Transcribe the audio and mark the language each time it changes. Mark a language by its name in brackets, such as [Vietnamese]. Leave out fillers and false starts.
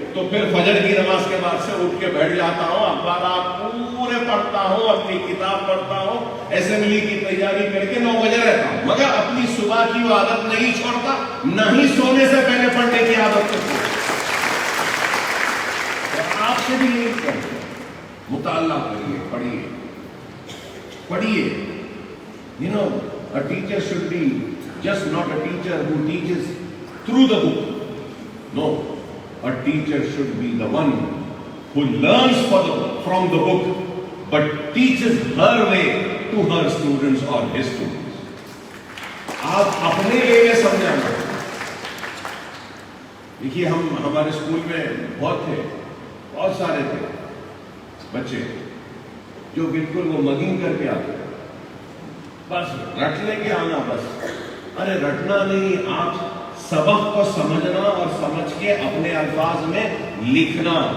[Urdu] تو پھر فجر کی نماز کے بعد سے اٹھ کے بیٹھ جاتا ہوں, اخبارات پورے پڑھتا ہوں, اپنی کتاب پڑھتا ہوں, اسمبلی کی تیاری کر کے 9 بجے رہتا ہوں. مگر اپنی صبح کی وہ عادت نہیں چھوڑتا, نہ ہی سونے سے پہلے پڑھنے کی عادت کرتا. آپ سے بھی یہی کرتے ہیں, مطالعہ کریے, پڑھیے. [English] You know, a teacher should be just not a teacher who teaches through the book. No, a teacher should be the one who learns from the book, but teaches her way to her students or his students. [Urdu] آپ اپنے لیے سمجھانا. دیکھیے ہمارے school میں بہت سارے تھے بچے جو بالکل وہ مگین کر کے آتے, بس رٹنے کے آنا. بس ارے رٹنا نہیں, آپ سبق کو سمجھنا اور سمجھ کے اپنے الفاظ میں لکھنا.